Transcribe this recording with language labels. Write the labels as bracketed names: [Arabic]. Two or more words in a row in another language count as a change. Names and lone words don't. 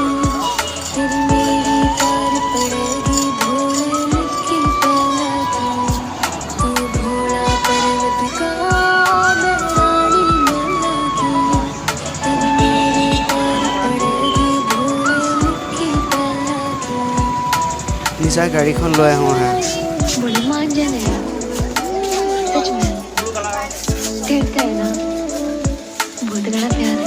[Hindi] तेरी मेरी पार पड़ेगी भोले, लिखी पहला की। तू भोला पर्वत का, मैं रानी मैया की। तेरी मेरी पार पड़ेगी भोले, लिखी पहला की। [Assamese] নিচা গাড়ীখন লৈ আহোঁ হা। [Hindi] बड़ी मान जाने सच में कहते हैं ना, बहुत बड़ा प्यार है।